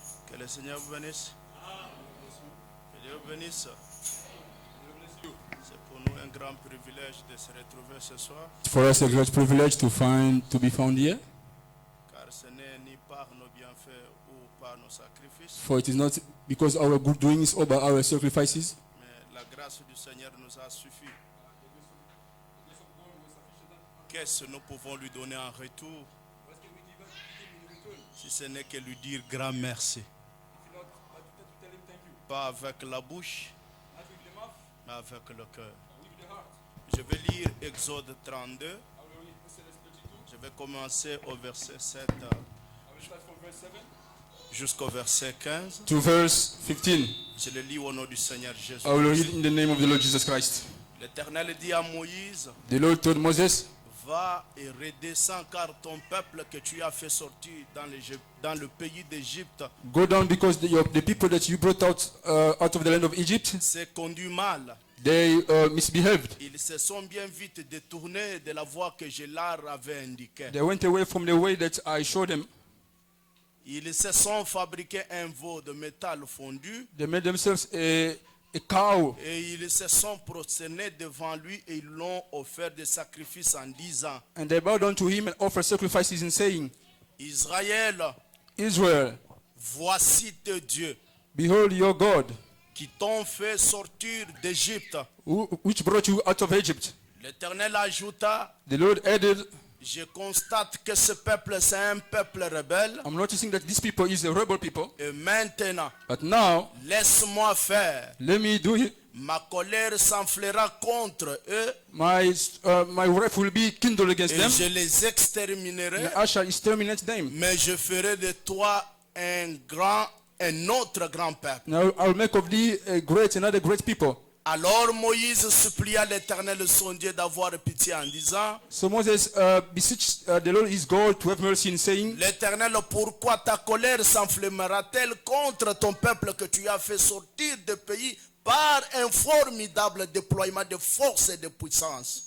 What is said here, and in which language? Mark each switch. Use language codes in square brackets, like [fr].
[fr] Que le Seigneur vous bénisse. Que Dieu vous bénisse. C'est pour nous un grand privilège de se retrouver ce soir. [en] For us, a great privilege to be found here. [fr] Car ce n'est ni par nos bienfaits ou par nos sacrifices. [en] For it is not because our good doings or by our sacrifices, [fr] Mais la grâce du Seigneur nous a suffi. Qu'est-ce que nous pouvons lui donner en retour? Si ce n'est que lui dire grand merci. Pas avec la bouche, mais avec le cœur. Je vais lire Exode 32. Je vais commencer au verset 7 jusqu'au verset 15. [en] to verse 15. [fr] Je le lis au nom du Seigneur Jésus. [en] I will read in the name of the Lord Jesus Christ. [fr] L'Éternel dit à Moïse, [en] The Lord told Moses, [fr] va et redescends car ton peuple que tu as fait sortir dans le pays d'Égypte [en] go down because the people that you brought out of the land of Egypt, [fr] s'est conduit mal. [en] they misbehaved. [fr] Ils se sont bien vite détournés de la voie que je leur avais indiquée. [en] They went away from the way that I showed them. [fr] Ils se sont fabriqués un veau de métal fondu [en] They made themselves a cow, [fr] et ils se sont prosternés devant lui et ils l'ont offert des sacrifices en disant, [en] and they bowed down to him and offered sacrifices in saying, [fr] Israël, [en] Israel, [fr] voici tes dieux [en] behold your God, [fr] qui t'ont fait sortir d'Égypte. [en] which brought you out of Egypt. [fr] L'Éternel ajouta, [en] The Lord added, [fr] je constate que ce peuple c'est un peuple rebelle. [en] I'm noticing that these people is a rebel people, [fr] Et maintenant, [en] but now [fr] laisse-moi faire. [en] let me do it. [fr] Ma colère s'enflera contre eux [en] My wrath will be kindled against [fr] et [en] them, [fr] je les exterminerai. [en] and I shall exterminate them. [fr] Mais je ferai de toi un autre grand peuple. [en] Now I'll make of thee another great people. [fr] Alors Moïse supplia l'Éternel son Dieu d'avoir pitié en disant, [en] So Moses beseeched the Lord his God to have mercy in saying, [fr] l'Éternel, pourquoi ta colère s'enflammera-t-elle contre ton peuple que tu as fait sortir de pays par un formidable déploiement de force et de puissance?